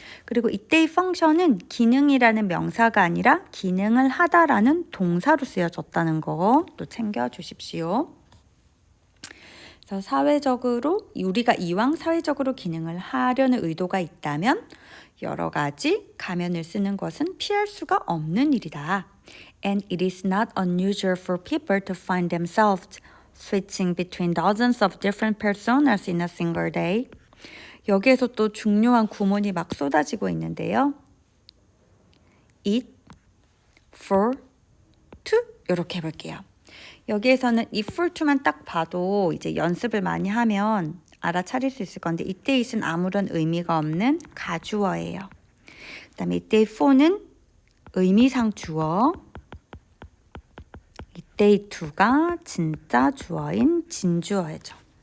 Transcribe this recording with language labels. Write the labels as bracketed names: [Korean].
[Korean] 그리고 이때의 펑션은 기능이라는 명사가 아니라 기능을 하다라는 동사로 쓰여졌다는 거 또 챙겨주십시오. 그래서 사회적으로 우리가 이왕 사회적으로 기능을 하려는 의도가 있다면 여러 가지 가면을 쓰는 것은 피할 수가 없는 일이다. [English] And it is not unusual for people to find themselves switching between dozens of different personas in a single day. [Korean] 여기에서 또 중요한 구문이 막 쏟아지고 있는데요. it, for, to 이렇게 해볼게요. 여기에서는 if for to만 딱 봐도 이제 연습을 많이 하면 알아차릴 수 있을 건데 이때 it은 아무런 의미가 없는 가주어예요. 그 다음에 이때 for는 의미상 주어, 이때의 to가 진짜 주어인 진주어죠.